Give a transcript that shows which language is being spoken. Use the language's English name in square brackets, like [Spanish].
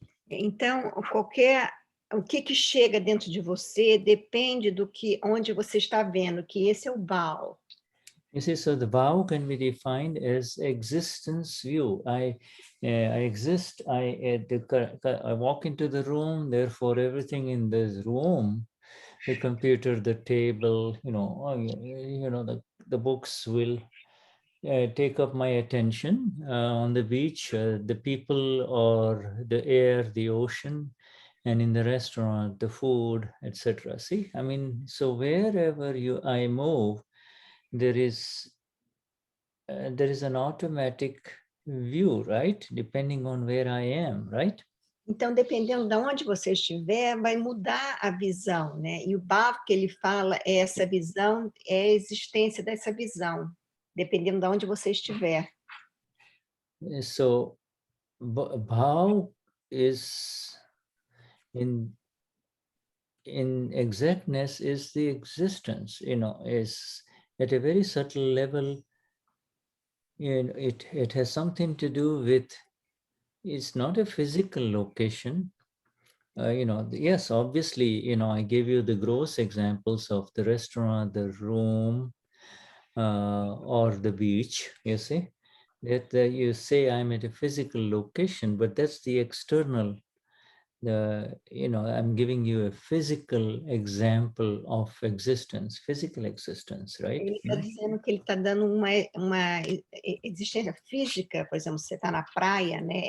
[Portuguese] Então, o que chega dentro de você depende onde você está vendo, que esse é o Bhaav. [English] You see, so the Bhaav can be defined as existence view. I exist. I walk into the room. Therefore, everything in this room, the computer, the table, the books will take up my attention. On the beach, the people, or the air, the ocean, and in the restaurant, the food, etc. See, I mean, so wherever I move, there is an automatic view, right? Depending on where I am, right? [Portuguese] Então, dependendo de onde você estiver, vai mudar a visão, né? E o Bhaav que ele fala é essa visão, é a existência dessa visão, dependendo de onde você estiver. [English] So, Bhaav is in exactness is the existence, is at a very subtle level. It has something to do with, it's not a physical location. Yes, obviously, I gave you the gross examples of the restaurant, the room, or the beach, you see, that you say I'm at a physical location, but that's the external. I'm giving you a physical example of existence, physical existence, right? [Portuguese] Ele está dizendo que ele está dando uma existência física, por exemplo, você está na praia, né?